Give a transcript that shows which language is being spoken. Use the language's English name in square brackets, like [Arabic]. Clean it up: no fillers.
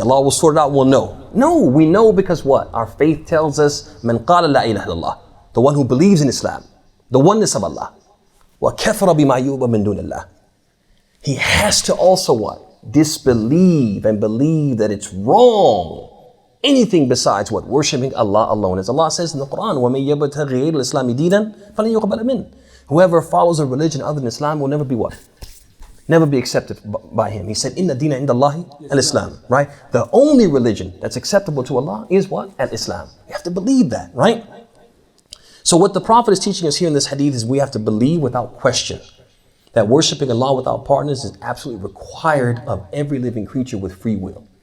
[English] Allah will sort it out, we'll know. No, we know because what? Our faith tells us, [Arabic] Man qala la ilaha illallah. [English] The one who believes in Islam. The oneness of Allah. [Arabic] Wa kafara bima yu'ba min dunillah. [English] He has to also what? Disbelieve and believe that it's wrong. Anything besides what? Worshipping Allah alone. As Allah says in the Quran, [Arabic] وَمَن يَبْتَغِ غَيْرَ الْإِسْلَامِ دِينًا فَلَن يُقْبَلَ مِنْهُ. [English] Whoever follows a religion other than Islam will never be what? Never be accepted by him. He said, [Arabic] Inna dina inda Allahi al-Islam. [English] Right? The only religion that's acceptable to Allah is what? Al-Islam. You have to believe that, right? So what the Prophet is teaching us here in this hadith is we have to believe without question that worshipping Allah without partners is absolutely required of every living creature with free will.